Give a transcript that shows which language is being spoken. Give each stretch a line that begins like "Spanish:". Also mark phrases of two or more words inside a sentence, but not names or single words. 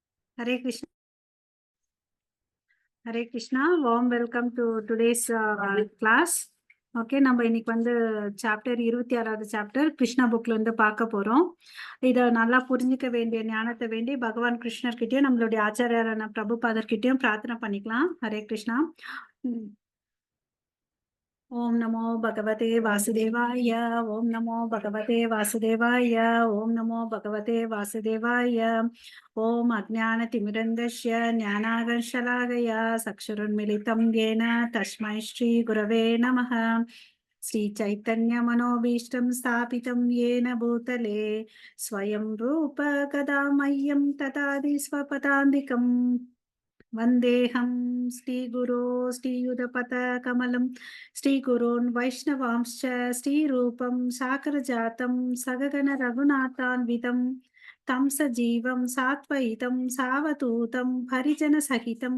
Sanskrit: Hare Krishna. Hare Krishna.
English: Warm welcome to today's class.
Tamil: ஓகே, நம்ம இன்னைக்கு வந்து சாப்டர் 26வது சாப்டர் கிருஷ்ணா புக்ல இருந்து பார்க்க போறோம். இதை நல்லா புரிஞ்சுக்க வேண்டிய ஞானத்தை வேண்டி பகவான் கிருஷ்ணர்கிட்டயும் நம்மளுடைய ஆச்சாரியாரான பிரபுபாதர் கிட்டயும் பிரார்த்தனை பண்ணிக்கலாம்.
Sanskrit: हरे कृष्ण ओम् नमो भगवते वासुदेवाय. ओम् नमो भगवते वासुदेवाय ओम् नमो भगवते वासुदेवाय. ओम् अज्ञानतिमिरान्धस्य ज्ञानाकर्षलाकय चक्षुरुन्मीलितं येन तस्मै श्री गुरवे नमः. श्री चैतन्य मनोऽभीष्टं स्थापितं येन भूतले स्वयं रूप कदा मह्यं ददाति स्वपदान्तिकम् वन्देऽहं श्रीगुरो श्रीयुधपथकमलं श्रीगुरोन् वैष्णवांश्च श्रीरूपं साकरजातं सगगण रघुनाथान्वितं तं सजीवं सात्वैतं सावधूतं हरिजनसहितं